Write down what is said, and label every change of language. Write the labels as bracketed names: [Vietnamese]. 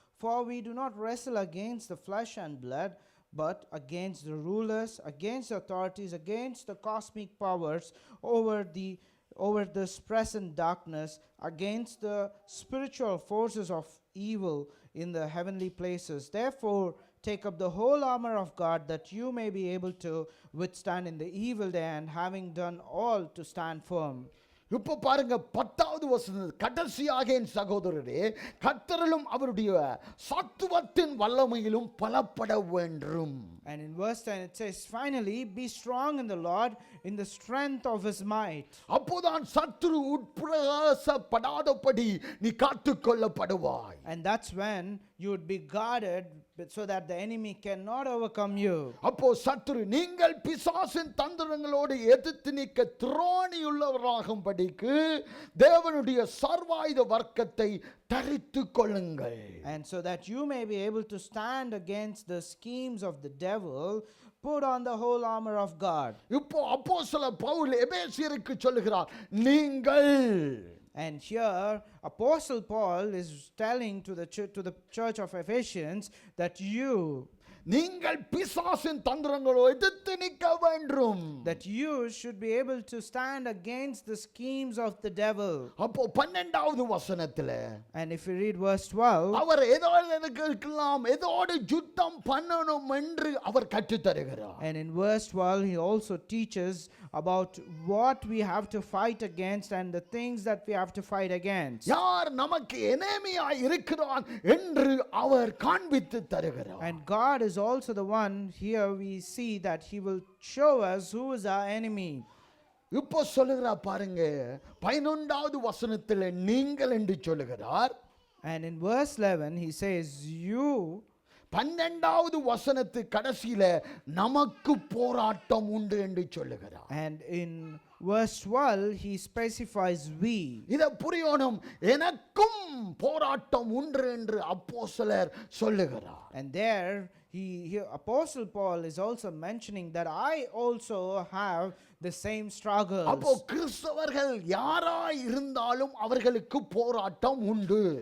[English] For we do not wrestle against the flesh and blood, but against the rulers, against the authorities, against the cosmic powers over this present darkness, against the spiritual forces of evil in the heavenly places. Therefore, take up the whole armor of God, that you may be able to withstand in the evil day, and having done all, to stand firm. [Tamil] இப்போ பாருங்க 10வது வசனம், கடைசியாக என் சகோதரரே, கர்த்தரிலும் அவருடைய சத்துவத்தின் வல்லமையிலும் பலப்பட வேண்டும். [English] And in verse 10 it says, finally, be strong in the Lord, in the strength of his might. [Tamil] அப்போதான் சத்துரு உட்பிரவேசப்படாதபடி நீ காத்துக்கொள்ளப்படுவாய். [English] And that's when you would be guarded so that the enemy cannot overcome you. [Tamil] அப்போ சத்துரு நீங்கள் பிசாசின் தந்திரங்களோடு எதிர்த்து நிற்க திராணியுள்ளவராகும்படிக்கு தேவனுடைய சர்வாயுத வர்க்கத்தை தரித்து கொள்ளுங்கள். [English] And so that you may be able to stand against the schemes of the devil, put on the whole armor of God. [Tamil] இப்போ அப்போஸ்தலர் பவுல் எபேசியருக்கு சொல்லுகிறார், நீங்கள். [English] And here Apostle Paul is telling to the church of Ephesians that you. [Tamil] நீங்கள் பிசாசின் தந்திரங்களோ எதிர்த்து நிற்க வேண்டும். [English] that you should be able to stand against the schemes of the devil. [Tamil] அப்போ 12வது வசனத்துல [English] And if you read verse 12, [Tamil] அவர் எதோடு யுத்தம் பண்ணணும் என்று அவர் கற்றுத் தருகிறார். [English] and in verse 12 he also teaches about what we have to fight against and the things that we have to fight against. [Tamil] யார் நமக்கு எதிரியாய் இருக்கிறான் என்று அவர் காண்பித்து தருகிறார். [English] And God is also the one, here we see that he will show us who is our enemy. [Tamil] இப்போ சொல்லுகிறார் பாருங்க, 11வது வசனத்தில் நீங்கள் என்று சொல்லுகிறார். [English] And in verse 11 he says you. [Tamil] 12வது வசனத்து கடைசியில நமக்கு போராட்டம் உண்டு என்று சொல்லுகிறார். [English] And in verse 12 he specifies we. [Tamil] இத புரியணும், எனக்கும் போராட்டம் உண்டு என்று அப்போஸ்தலர் சொல்லுகிறார். [English] And there Apostle Paul is also mentioning that I also have the same struggles. [Tamil] அப்போ கிறிஸ்தவர்கள் யாராய் இருந்தாலும் அவர்களுக்கு போராட்டம் உண்டு.